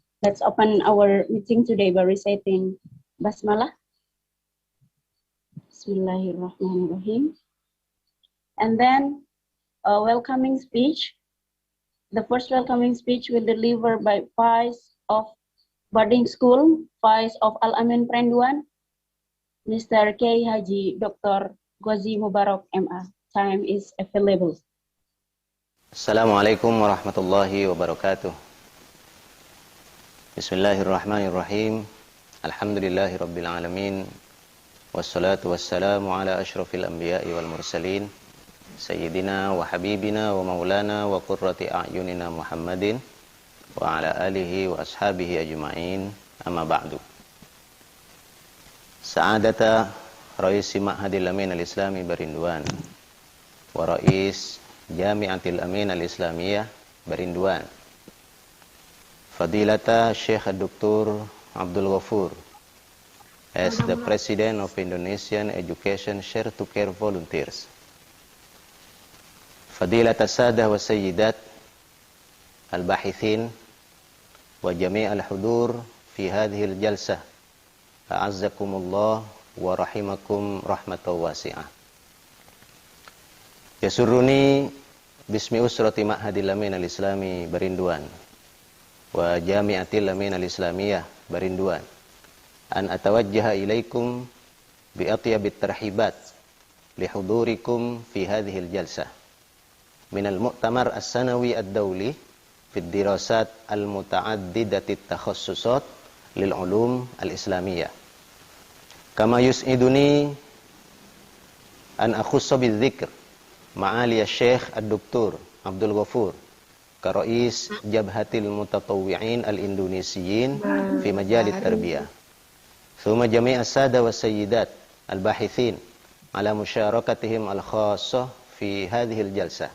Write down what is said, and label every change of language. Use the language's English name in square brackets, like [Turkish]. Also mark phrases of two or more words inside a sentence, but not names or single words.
[English] Let's open our meeting today by reciting Basmalah. [Arabic] بسم الله الرحمن الرحيم. [English] And then a welcoming speech. The first welcoming speech will deliver by Vice of Boarding School, Vice of Al-Amien Prenduan, Mr. K. Haji Dr. Ghazi Mubarak, MA. Time is available. [Arabic] السلام عليكم ورحمة الله وبركاته. بسم الله الرحمن الرحيم. الحمد لله رب العالمين. والصلاة والسلام على أشرف الأنبياء والمرسلين. سيدنا وحبيبنا ومولانا وقرة أعيننا محمد وعلى آله وأصحابه أجمعين، أما بعد. سعادة رئيس معهد الأمين الإسلامي برندوان ورئيس جامعة الأمين الإسلامية برندوان، فضيلة الشيخ د. Abdul Ghafur, [English] as the President of Indonesian Education Share to Care Volunteers, [Arabic] فضيلة السادة والسيدات الباحثين وجميع الحضور في هذه الجلسة، أعزكم الله ورحمكم رحمة واسعة. يسرني باسم أسرة معهد الأمين الإسلامي برندوان وجامعة الأمين الإسلامية برندوان أن أتوجه إليكم بأطيب الترحيبات لحضوركم في هذه الجلسة من المؤتمر السنوي الدولي في الدراسات المتعددة التخصصات للعلوم الإسلامية. كما يسعدني أن أخص بالذكر معالي الشيخ الدكتور عبد الغفور كرئيس جبهة المتطوعين الإندونيسيين في مجال التربية، ثم جميع السادة والسيدات الباحثين على مشاركتهم الخاصة في هذه الجلسة.